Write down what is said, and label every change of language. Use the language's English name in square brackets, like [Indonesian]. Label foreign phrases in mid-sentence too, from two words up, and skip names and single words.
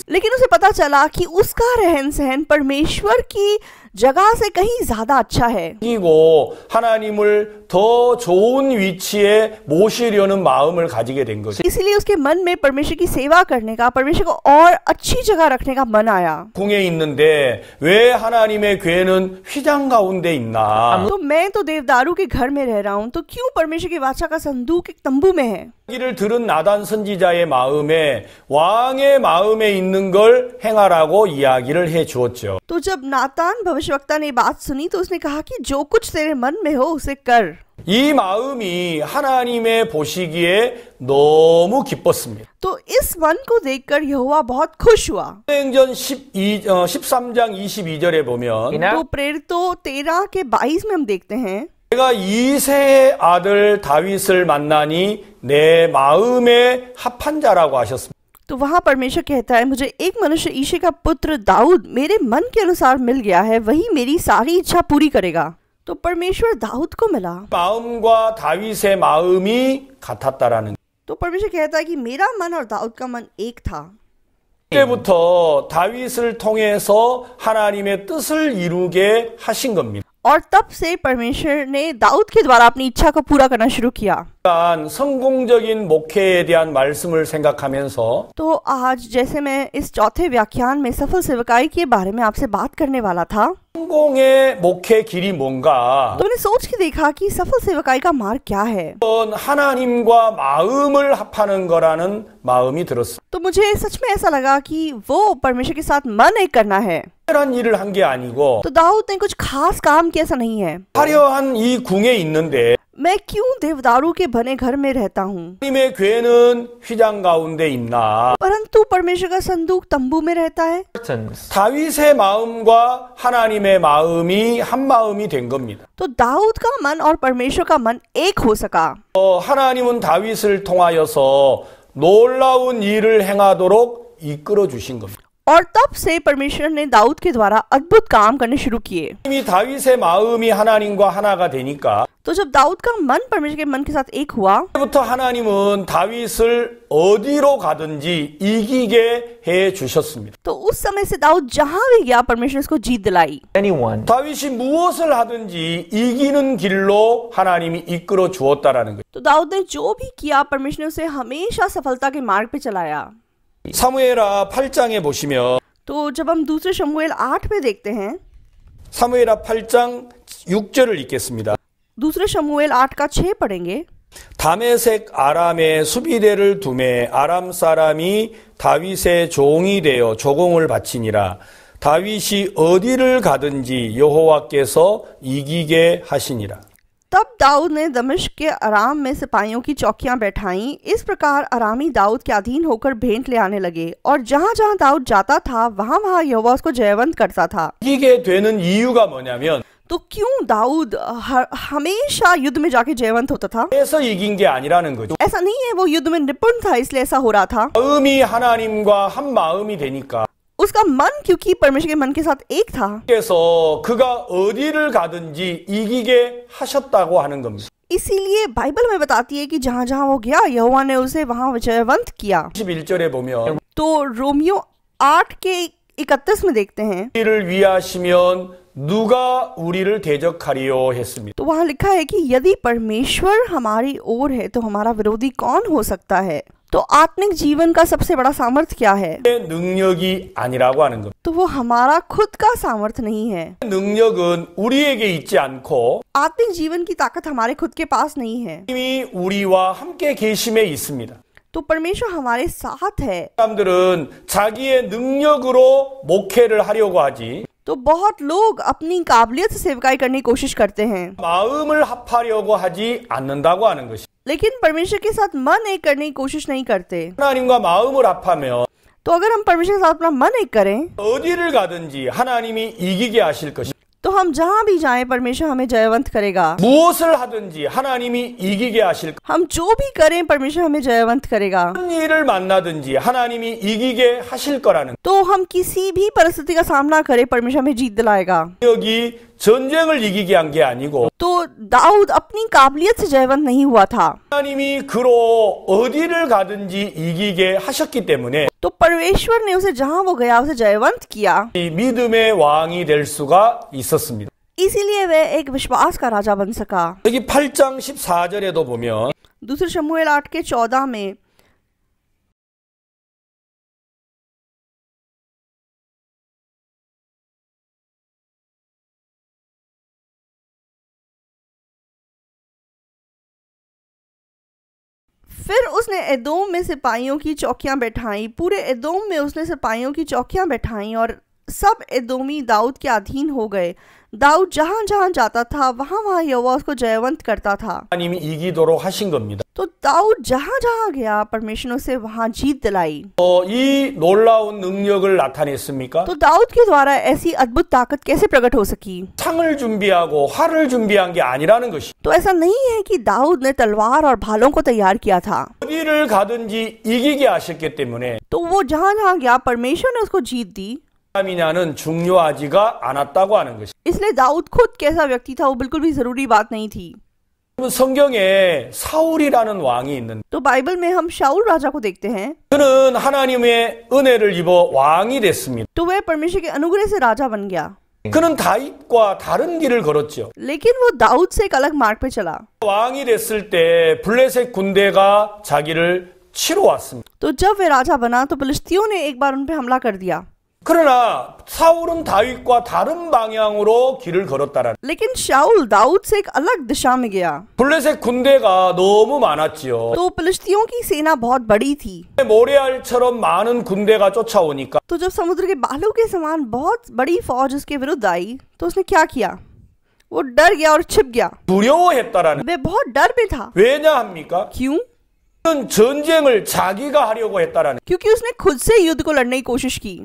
[Hindi] लेकिन उसे पता चला कि उसका रहन सहन परमेश्वर की जगह से कहीं ज्यादा अच्छा है। [Korean] 그리고 하나님을 더 좋은 위치에 모시려는 마음을 가지게 된 거죠. [Hindi] इसीलिए उसके मन में परमेश्वर की सेवा करने का, परमेश्वर को और अच्छी जगह रखने का मन आया। [Korean] 궁에 있는데 왜 하나님의 궤는 휘장 가운데 있나? [Hindi] तो मैं तो देवदारू के घर में रह रहा हूँ तो क्यों परमेश्वर की वाचा का संदूक एक तंबू में है। [Korean] 이를 들은 나단 선지자의 마음에 왕의 마음에 있는 걸 행하라고 이야기를 해 주었죠. [Hindi] तो जब नातान भविष्यवक्ता ने बात सुनी तो उसने कहा कि जो कुछ तेरे मन में हो उसे कर। [Korean] 이 마음이 하나님의 보시기에 너무 기뻤습니다. [Hindi] तो इस मन को देखकर यहोवा बहुत खुश हुआ। [Korean] 사도행전 13장 22절에 보면 [Hindi] तो प्रेरितों 13 के 22 में हम देखते हैं, [Korean] 내가 이새의 아들 다윗을 만나니 내 마음에 합한 자라고 하셨습니다. [Hindi] तो वहाँ परमेश्वर कहता है मुझे एक मनुष्य ईशे का पुत्र दाऊद मेरे मन के अनुसार मिल गया है, वही मेरी सारी इच्छा पूरी करेगा। तो परमेश्वर दाऊद को मिला। [Korean] 마음과 다윗의 마음이 같았다라는. [Hindi] तो परमेश्वर कहता है कि मेरा मन और दाऊद का मन एक था। [Korean] 그때부터 다윗을 통해서 하나님의 뜻을 이루게 하신 겁니다. [Hindi] और तब से परमेश्वर ने दाऊद के द्वारा अपनी इच्छा को पूरा करना शुरू किया। [Korean] 성공적인 목회에 대한 말씀을 생각하면서 [Hindi] तो आज जैसे मैं इस चौथे व्याख्यान में सफल सेवकाई के बारे में आपसे बात करने वाला था, [Korean] 성공의 목회 길이 뭔가? [Hindi] तो मैंने सोच के देखा कि सफल सेवकाई का मार्ग क्या है। [Korean] 하나님과 마음을 합하는 거라는 마음이 들었어요. [Hindi] तो मुझे सच में ऐसा लगा कि वो परमेश्वर के साथ मन एक करना है। [Korean] 특별한 일을 한 게 아니고 [Hindi] तो दाऊद ने कुछ खास काम किया, ऐसा नहीं है। [Korean] 화려한 이 궁에 있는데 [Hindi] मैं क्यों देवदारू के बने घर में रहता हूँ, [Korean] 하나님의 궤는 휘장 가운데 있나? [Hindi] परंतु परमेश्वर का संदूक तंबू में रहता है। [Korean] 다윗의 마음과 하나님의 마음이 한 마음이 된 겁니다. [Hindi] तो दाऊद का मन और परमेश्वर का मन एक हो सका। [Korean] 하나님은 다윗을 통하여서 놀라운 일을 행하도록 이끌어 주신 겁니다. [Hindi] और तब से परमेश्वर ने दाऊद के द्वारा अद्भुत काम करने शुरू किए। [Korean] 이 다윗의 마음이 하나님과 하나가 되니까 [Hindi] तो जब दाऊद का मन परमेश्वर के मन के साथ एक हुआ, [Korean] 그때부터 하나님은 다윗을 어디로 가든지 이기게 해 주셨습니다. [Hindi] तो उस समय से दाऊद जहां भी गया परमेश्वर उसको जीत दिलाई। [Korean] 다윗이 무엇을 하든지 이기는 길로 하나님이 이끌어 주었다라는 거예요. [Hindi] तो दाऊद ने जो भी किया परमेश्वर ने उसे हमेशा सफलता के मार्ग पे चलाया। [Korean] 사무엘하 8장에 보시면 [Hindi] तो जब हम दूसरे शमूएल 8 में देखते हैं, [Korean] 사무엘하 8장 6절을 읽겠습니다. [Hindi] दूसरे शमूएल 8 का 6 पढ़ेंगे। [Korean] 다메섹 아람에 수비대를 두매 아람 사람이 다윗의 종이 되어 조공을 바치니라. 다윗이 어디를 가든지 여호와께서 이기게 하시니라. [Hindi] तब दाऊद ने दमिश्क के अराम में सिपाहियों की चौकियां बैठाईं। इस प्रकार अरामी दाऊद के अधीन होकर भेंट ले आने लगे, और जहां जहां दाऊद जाता था वहां वहां यहोवा उसको जयवंत करता था। [Korean] 이기게 되는 이유가 뭐냐면 [Hindi] तो क्यों दाऊद हमेशा युद्ध में जाके जयवंत होता था? [Korean] 그래서 이긴 게 아니라는 거죠. [Hindi] ऐसा नहीं है वो युद्ध में निपुण था इसलिए ऐसा हो रहा था। [Korean] 마음이 하나님과 한 마음이 되니까 [Hindi] उसका मन क्योंकि परमेश्वर के मन के साथ एक था, [Korean] 그래서 그가 어디를 가든지 이기게 하셨다고 하는 겁니다. [Hindi] इसीलिए बाइबल में बताती है कि जहां जहां वो गया यहोवा ने उसे वहां विजयवंत किया। [Korean] 11절에 보면 [Hindi] तो रोमियो 8 के 31 में देखते हैं, [Korean] 우리를 위하시면 누가 우리를 대적하리요 했습니다. [Hindi] तो वहां लिखा है कि यदि परमेश्वर हमारी ओर है तो हमारा विरोधी कौन हो सकता है। तो आत्मिक जीवन का सबसे बड़ा सामर्थ्य क्या है? [Korean] 능력이 아니라고 하는 겁니다. [Hindi] तो वो हमारा खुद का सामर्थ्य नहीं है। [Korean] 능력은 우리에게 있지 않고 [Hindi] आत्मिक जीवन की ताकत हमारे खुद के पास नहीं है। [Korean] 이미 우리와 함께 계심에 있습니다. [Hindi] तो परमेश्वर हमारे साथ है। [Korean] 사람들은 자기의 능력으로 목회를 하려고 하지 [Hindi] तो बहुत लोग अपनी काबिलियत से सेवकाई करने की कोशिश करते हैं, [Korean] 마음을 합하려고 하지 않는다고 하는 것이. [Hindi] लेकिन परमेश्वर के साथ मन एक करने की कोशिश नहीं करते। [Korean] 하나님과 마음을 합하면 [Hindi] तो अगर हम परमेश्वर के साथ अपना मन एक करें [Korean] 어디를 가든지 하나님이 이기게 하실 것이. [Hindi] तो हम जहां भी जाएं परमेश्वर हमें जयवंत करेगा। [Korean] 무엇을 하든지 하나님이 이기게 하실. [Hindi] हम जो भी करें परमेश्वर हमें जयवंत करेगा। [Korean] 어떤 일을 만나든지 하나님이 이기게 하실 거라는. [Hindi] तो हम किसी भी परिस्थिति का सामना करें परमेश्वर हमें जीत दिलाएगा। [Korean] 여기 전쟁을 이기게 한 게 아니고 [Hindi] तो दाऊद अपनी काबिलियत से जयवंत नहीं हुआ था। [Korean] 하나님이 그로 어디를 가든지 이기게 하셨기 때문에 [Hindi] तो परमेश्वर ने उसे जहां वो गया उसे जयवंत किया। [Korean] 이 믿음의 왕이 될 수가 있었습니다. [Hindi] इसीलिए वह एक विश्वास का राजा बन सका। [Korean] 여기 8장 14절에도 보면 [Hindi] दूसरे शमूएल 8 के 14 में फिर उसने एदोम में सिपाहियों की चौकियां बैठाई। पूरे एदोम में उसने सिपाहियों की चौकियां बैठाई और सब एदोमी दाऊद के अधीन हो गए। दाऊद जहां जहां जाता था वहां वहां यहोवा उसको जयवंत करता था। [Korean] 하나님이 이기도록 하신 겁니다. [Hindi] तो दाऊद जहां जहां गया परमेश्वर ने उसे वहां जीत दिलाई। [Korean] 이 놀라운 능력을 나타냈습니까? [Hindi] तो दाऊद के द्वारा ऐसी अद्भुत ताकत कैसे प्रकट हो सकी? [Korean] 창을 준비하고 활을 준비한 게 아니라는 것이. [Hindi] तो ऐसा नहीं है कि दाऊद ने तलवार और भालों को तैयार किया था। [Korean] 어디를 가든지 이기게 하셨기 때문에 [Hindi] तो वो जहां जहां गया परमेश्वर ने उसको जीत दी। [Korean] 사람이냐는 중요하지가 않았다고 하는 것이. [Hindi] इसलिए दाऊद खुद कैसा व्यक्ति था वो बिल्कुल भी जरूरी बात नहीं थी। [Korean] 성경에 사울이라는 왕이 있는데 [Hindi] तो बाइबल में हम शाऊल राजा को देखते हैं। [Korean] 그는 하나님의 은혜를 입어 왕이 됐습니다. [Hindi] तो वह परमेश्वर के अनुग्रह से राजा बन गया। [Korean] 그는 다윗과 다른 길을 걸었죠. [Hindi] लेकिन वो दाऊद से एक अलग मार्ग पे चला। [Korean] 왕이 됐을 때 블레셋 군대가 자기를 치러 왔습니다. [Hindi] तो जब वे राजा बना तो फिलिस्तियों ने एक बार उन पे हमला कर दिया। [Korean] 그러나 사울은 다윗과 다른 방향으로 길을 걸었다라는. [Hindi] लेकिन शाऊल दाऊद से एक अलग दिशा में गया। [Korean] 블레셋 군대가 너무 많았지요. [Hindi] तो फिलिस्तियों की सेना बहुत बड़ी थी। [Korean] 모래알처럼 많은 군대가 쫓아오니까 [Hindi] तो जब समुद्र के बालू के समान बहुत बड़ी फौज उसके विरुद्ध आई तो उसने क्या किया? वो डर गया और छिप गया। [Korean] 두려워했다라는. [Hindi] वे बहुत डर में था। [Korean] 왜냐합니까? [Hindi] क्यों? [Korean] 그는 전쟁을 자기가 하려고 했다라는. [Hindi] क्योंकि उसने खुद से युद्ध को लड़ने की कोशिश की।